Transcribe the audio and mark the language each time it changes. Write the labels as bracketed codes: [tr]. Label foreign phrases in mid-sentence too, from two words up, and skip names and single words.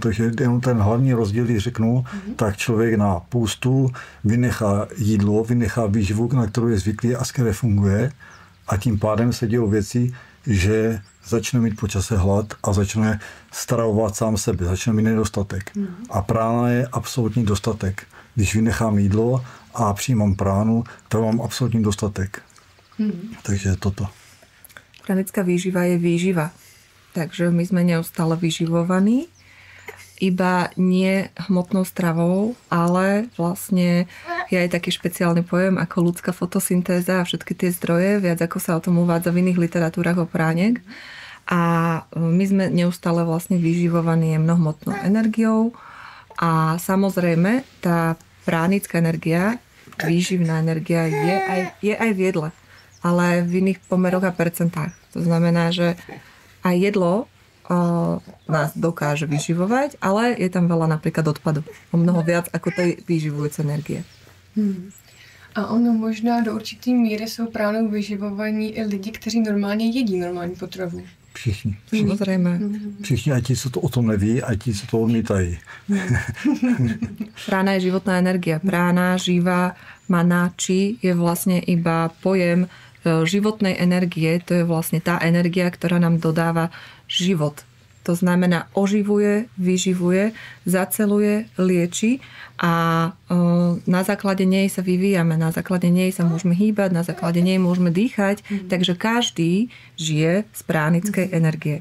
[cs] Takže jenom ten hlavní rozdíl, když řeknu, tak člověk na půstu vynechá jídlo, vynechá výživu, na kterou je zvyklý a s které funguje, a tím pádem se dějí věci, že začne mít po čase hlad a začne stravovat sám sebe, začne mít nedostatek. A prána je absolutní dostatek. Když vynechám jídlo a přijímám pránu, tak mám absolutní dostatek. Takže toto. Pranická výživa je výživa. [sk] Takže my sme neustále vyživovaní, iba nie hmotnou stravou, ale vlastne je aj taký špeciálny pojem ako ľudská fotosyntéza a všetky tie zdroje, viac ako sa o tom uvádza v iných literatúrach o pránek. A my sme neustále vlastne vyživovaní jemnohmotnou energiou a samozrejme tá pránická energia, výživná energia je aj v jedle, ale v iných pomeroch a percentách. To znamená, že aj jedlo nás dokáže vyživovať, ale je tam veľa napríklad odpadu. O mnoho viac ako tej vyživujúce energie. [cs] A ono možná do určitý míry jsou pránou vyživovaní i lidi, kteří normálně jedí normální potravu. Všichni. [sk] Samozrejme. [cs] Všichni, a ti, co to o tom neví, a ti, co to odmítají. [sk] Prána je životná energia. Prána, živá, mana, či je vlastne iba pojem životnej energie. To je vlastne tá energia, ktorá nám dodáva život. To znamená oživuje, vyživuje, zaceluje, lieči a na základe nej sa vyvíjame, na základe nej sa môžeme hýbať, na základe nej môžeme dýchať, takže každý žije z pránickej energie.